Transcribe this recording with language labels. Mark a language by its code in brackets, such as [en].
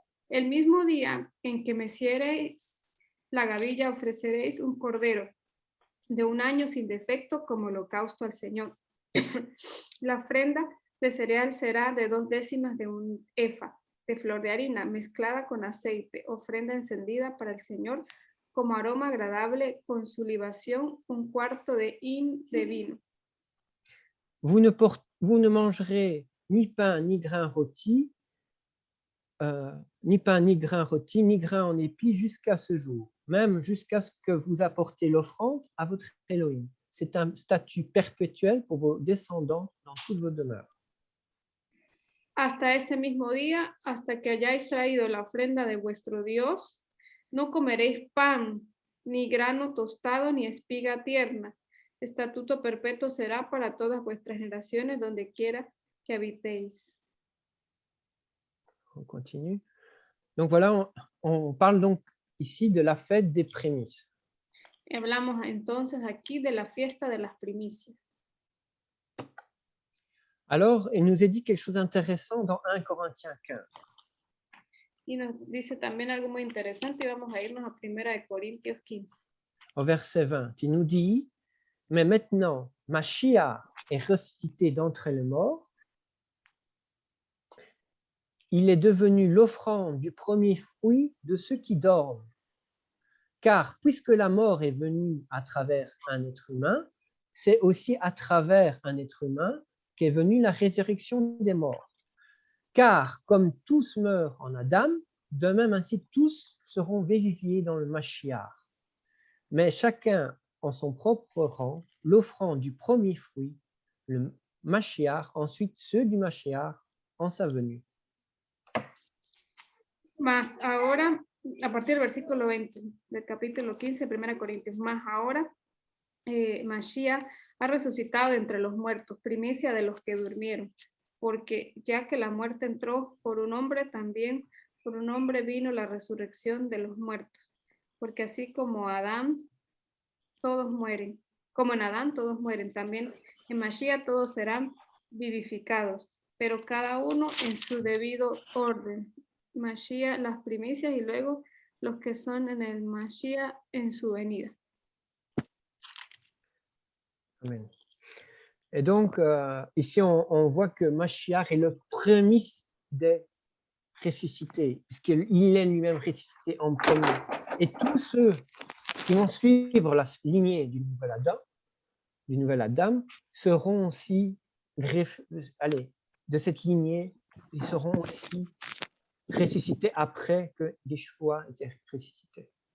[es] El mismo día en que meciereis la gavilla, ofreceréis un cordero de 1 año sin defecto como holocausto al Señor. La ofrenda de cereal será de 2 décimas de un efa de flor de harina mezclada con aceite, ofrenda encendida para el Señor como aroma agradable con su libación, 1/4 de hin de vino. [fr] Vous ne mangerez ni pain ni grain rôti, ni grain en épi jusqu'à ce jour, même jusqu'à ce que vous apportez l'offrande à votre Elohim. C'est un statut perpétuel pour vos descendants dans toutes vos demeures. [es] Hasta este mismo día, hasta que hayáis traído la ofrenda de vuestro Dios, no comeréis pan, ni grano tostado, ni espiga tierna. Estatuto perpetuo será para todas vuestras generaciones, donde quiera que habitéis. [fr] On continue. Donc voilà, on parle donc ici de la fête des prémices. [es] Hablamos entonces aquí de la fiesta de las primicias. [fr] Alors, il nous est dit quelque chose d'intéressant dans 1 Corinthiens 15. [es] Y nos dice también algo muy interesante y vamos a irnos a 1 de Corintios 15. [fr] Au verset 20, il nous dit, mais maintenant, Mashiach est ressuscité d'entre les morts, il est devenu l'offrande du premier fruit de ceux qui dorment. Car puisque la mort est venue à travers un être humain, c'est aussi à travers un être humain qu'est venue la résurrection des morts. Car comme tous meurent en Adam, de même ainsi tous seront vivifiés dans le Mashiach. Mais chacun en son propre rang, l'offrande du premier fruit, le Mashiach, ensuite ceux du Mashiach en sa venue. [es] Más ahora, a partir del versículo 20 del capítulo 15 de 1 Corintios, más ahora, Mashiach ha resucitado de entre los muertos, primicia de los que durmieron, porque ya que la muerte entró por un hombre, también por un hombre vino la resurrección de los muertos, porque así como Adán todos mueren, como en Adán todos mueren, también en Mashiach todos serán vivificados, pero cada uno en su debido orden. Mashiach las primicias y luego los que son en el Mashiach en su venida. Amen. [fr] Et donc, ici, on voit que Mashiach est le premier des ressuscités, puisqu'il est lui-même ressuscité en premier. Et tous ceux qui vont suivre la lignée du nouvel Adam seront aussi de cette lignée, ils seront aussi ressuscités après que Yeshua était ressuscité.